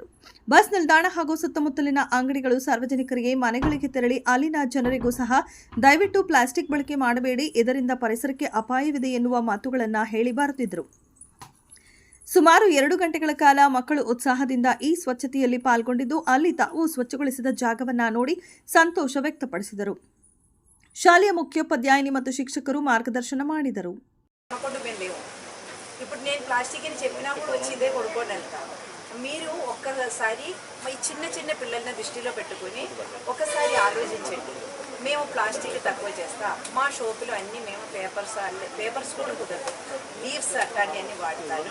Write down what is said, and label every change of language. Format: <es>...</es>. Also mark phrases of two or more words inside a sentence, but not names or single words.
<kn>ಬಸ್ ನಿಲ್ದಾಣ ಹಾಗೂ ಸುತ್ತಮುತ್ತಲಿನ ಅಂಗಡಿಗಳು ಸಾರ್ವಜನಿಕರಿಗೆ ಮನೆಗಳಿಗೆ ತೆರಳಿ ಅಲ್ಲಿನ ಜನರಿಗೂ ಸಹ ದಯವಿಟ್ಟು ಪ್ಲಾಸ್ಟಿಕ್ ಬಳಕೆ ಮಾಡಬೇಡಿ, ಇದರಿಂದ ಪರಿಸರಕ್ಕೆ ಅಪಾಯವಿದೆ ಎನ್ನುವ ಮಾತುಗಳನ್ನು ಹೇಳಿ ಬರುತ್ತಿದ್ದರು. ಸುಮಾರು 2 ಗಂಟೆಗಳ ಕಾಲ ಮಕ್ಕಳು ಉತ್ಸಾಹದಿಂದ ಈ ಸ್ವಚ್ಛತೆಯಲ್ಲಿ ಪಾಲ್ಗೊಂಡಿದ್ದು ಅಲ್ಲಿ ತಾವು ಸ್ವಚ್ಛಗೊಳಿಸಿದ ಜಾಗವನ್ನು ನೋಡಿ ಸಂತೋಷ ವ್ಯಕ್ತಪಡಿಸಿದರು. ಶಾಲೆಯ ಮುಖ್ಯೋಪಾಧ್ಯಾಯಿನಿ ಮತ್ತು ಶಿಕ್ಷಕರು ಮಾರ್ಗದರ್ಶನ ಮಾಡಿದರು.</kn> <te>ఇప్పుడు నేను ప్లాస్టిక్ అని చెప్పినా కూడా వచ్చి ఇదే కొనుక్కోండి అంతా. మీరు ఒక్కసారి ఈ చిన్న చిన్న పిల్లల్ని దృష్టిలో పెట్టుకుని ఒకసారి ఆలోచించండి. మేము ప్లాస్టిక్ తక్కువ చేస్తాం. మా షోపులో అన్నీ మేము పేపర్స్ కూడా కుదరదు, లీవ్స్ అట్లాంటి అన్నీ వాడతాను.</te>